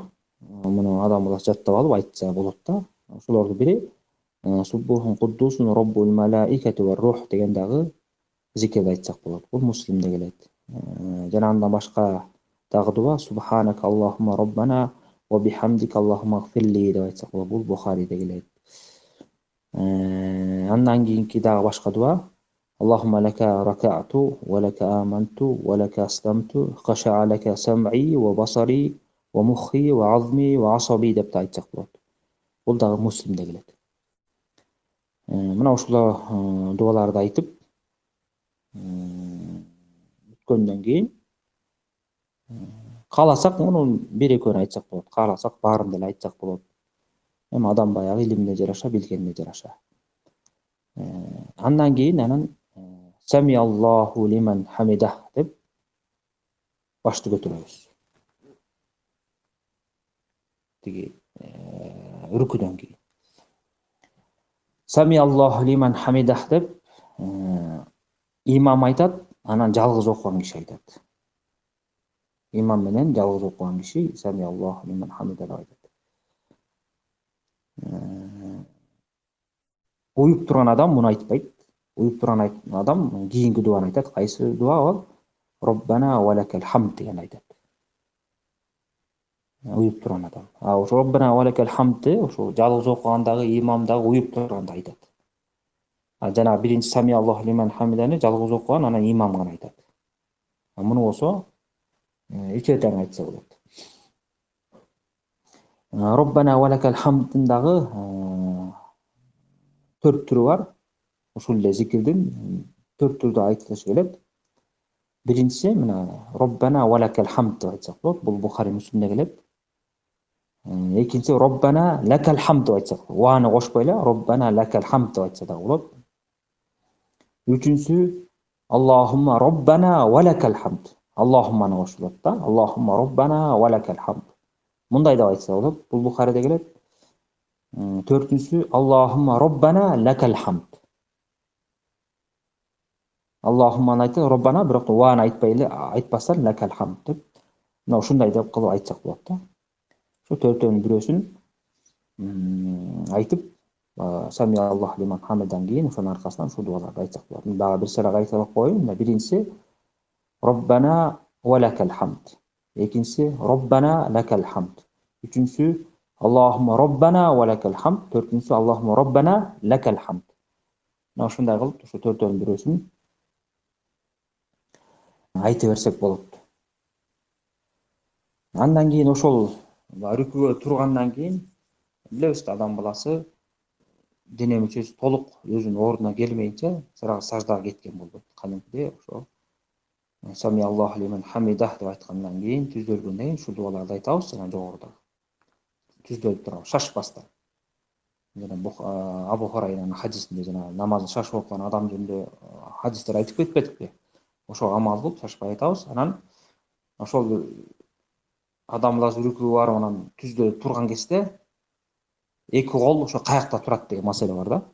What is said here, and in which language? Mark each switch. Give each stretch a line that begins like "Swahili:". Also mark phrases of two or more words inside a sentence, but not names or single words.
Kyrgyz: Муну адам баласы жаттап алып айтса болот да. Ошолордун бири
Arabic: سبوح قدوس رب الملائكة والروح
Kyrgyz: деген дагы зикирди айтсак болот. Бул Муслимде келет. Жана андан башка дагы дуа
Arabic: سبحانك اللهم ربنا وبحمدك اللهم اغفر لي
Kyrgyz: деп айтсак болот. Бул Бухариде келет. Андан кийинки дагы башка дуа
Arabic: اللهم لك ركعت ولك آمنت ولك أسلمت خشع لك سمعي وبصري ومخي وعظمي وعصبي
Kyrgyz: деп да айтсак болот. Бул дагы Муслимде келет. Мына ушул дуаларды айтып бүткөндөн кийин кааласак мунун бир экөөнү айтсак болот, кааласак баарын деле айтсак болот. Эми адам баягы илимине жараша, билгенине жараша. Андан кийин
Arabic: سمع الله لمن حمده
Kyrgyz: деп башты көтөрөбүз. Тиги рүкүдөн кийин.
Arabic: سمع الله لمن حمده
Kyrgyz: деп имам айтат, анан жалгыз окуган киши айтат. Имам менен жалгыз окуган киши
Arabic: سمع الله لمن حمده
Kyrgyz: деп айтат. Уюп турган адам муну айтпайт. Уюп турган адам кийинки дуаны айтат. Кайсы дуа ал?
Arabic: ربنا ولك الحمد
Kyrgyz: деген айтат. Уюп турган адам. А ошо
Arabic: ربنا ولك الحمد-ты
Kyrgyz: ошо жалгыз окугандагы имам дагы уюп турганда айтат. А жанагы биринчи
Arabic: سمع الله لمن حمده-ны
Kyrgyz: жалгыз окуган анан имам гана айтат. Муну болсо үчөө тең айтса болот.
Arabic: ربنا ولك الحمد-тын
Kyrgyz: дагы 4 түрү бар. Ушул эле зикирдин 4 түрдө айтылышы келет. Биринчиси мына
Arabic: ربنا ولك الحمد
Kyrgyz: деп айтсак болот. Бул Бухари Муслимде келет. Экинчиси
Arabic: ربنا لك الحمد
Kyrgyz: деп айтсак, ваны кошпой эле
Arabic: ربنا لك الحمد
Kyrgyz: деп айтса дагы болот.
Arabic: Үчүнчүсү اللهم ربنا ولك الحمد.
Kyrgyz: Аллахумманы кошулат да.
Arabic: اللهم ربنا ولك الحمد.
Kyrgyz: Мындай деп айтса болот. Бул Бухариде келет.
Arabic: Төртүнчүсү اللهم ربنا لك الحمد.
Kyrgyz: Аллахумманы айтып, Роббана бирок ваны айтпай эле айтпастан
Arabic: لك الحمد
Kyrgyz: деп. Мына ушундай деп кылып айтсак болот да. Ошо төртөөнүн бирөөсүн айтып,
Arabic: سمع الله لمن حمده
Kyrgyz: кийин ошонун аркасынан ушул дуаларды айтсак болот. Дагы бир сыйра айтып коеюн. Мына биринчиси
Arabic: ربنا ولك الحمد. Экинчиси ربنا لك الحمد. Үчүнчүсү اللهم ربنا ولك الحمد. Төртүнчүсү اللهم ربنا لك الحمد.
Kyrgyz: Мына ушундай кылып ошо төртөөнүн бирөөсүн айта берсек болот. Андан кийин ошол рүкүгө тургандан кийин билебиз да адам баласы дене мүчөсү толук өзүнүн ордуна келмейинче саждага кеткен болот. Кадимкидей ошо
Arabic: سمع الله لمن حمده
Kyrgyz: деп айткандан кийин түздөлгөндөн кийин ушул дуаларды айтабыз жана жогоруда түздөлүп турабыз шашпастан. Жана Абу Хурайранын хадисинде жана намазды шашып окуган адам жөнүндө хадистер айтып кетпедикпи? Ошого амал кылып шашпай айтабыз. Анан ошол адам баласы рүкүгө барып анан түздөлүп турган кезде эки кол ошо каякта турат деген маселе бар да.